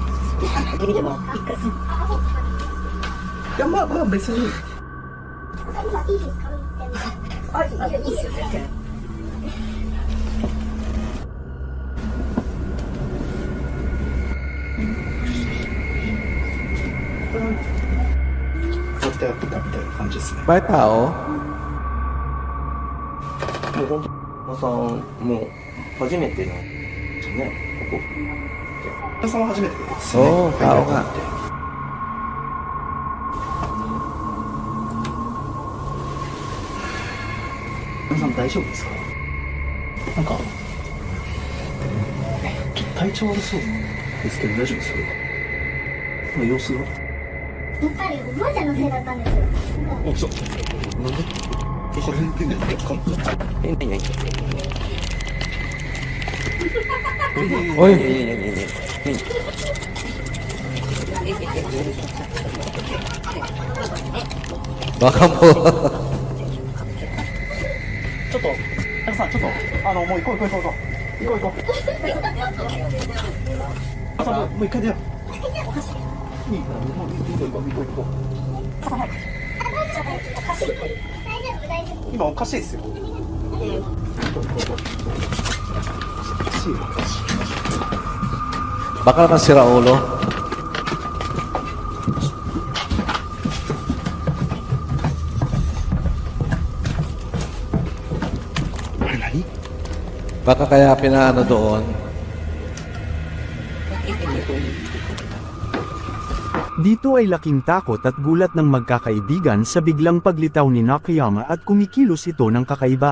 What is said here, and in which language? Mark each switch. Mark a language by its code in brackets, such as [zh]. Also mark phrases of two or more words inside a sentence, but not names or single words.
[ja] いやまあ別にやってやってたみたいな感じですね [tl] May tao. [ja] もうほんと、まさん、もう、初めての、ね、ここ。皆さんは初めてですね [tl] Oo, tao nga. [ja] 皆さん大丈夫ですかなんかちょっと体調悪そうですけど大丈夫ですか様子がやっぱりおばあちゃんのせいだったんですよ。あそうなんで何 [tl] Uy, baka mo. [ja] ちょっと皆さんちょっともう行こうあさもう一回出よういいからもう行こう大丈夫。今おかしいですよおかしい [tl] Baka naman sira ulo. Baka kaya pinaano doon. Dito ay laking takot at gulat ng magkakaibigan sa biglang paglitaw ni Nakayama at kumikilos ito ng kakaiba.